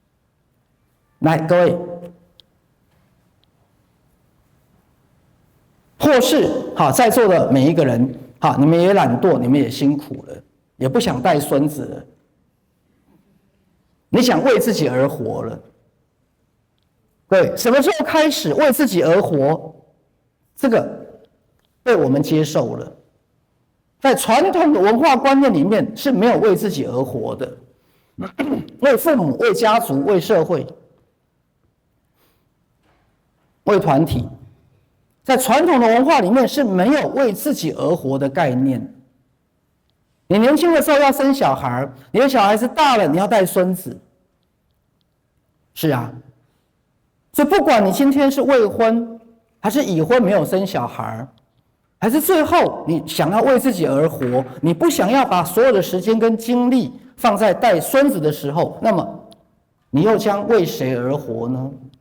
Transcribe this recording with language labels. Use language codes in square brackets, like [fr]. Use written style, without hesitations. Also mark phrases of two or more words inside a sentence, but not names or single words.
[zh] 來，各位， 或是在座的每一個人，你們也懶惰，你們也辛苦了，也不想帶孫子了，你想為自己而活了。對，什麼時候開始為自己而活？這個被我們接受了。在傳統的文化觀念裡面是沒有為自己而活的，為父母、為家族、為社會、為團體，在傳統的文化裡面是沒有為自己而活的概念。你年輕的時候要生小孩，你的小孩子大了，你要帶孫子。是啊，所以不管你今天是未婚，還是已婚沒有生小孩，還是最後你想要為自己而活，你不想要把所有的時間跟精力放在帶孫子的時候，那麼你又將為誰而活呢？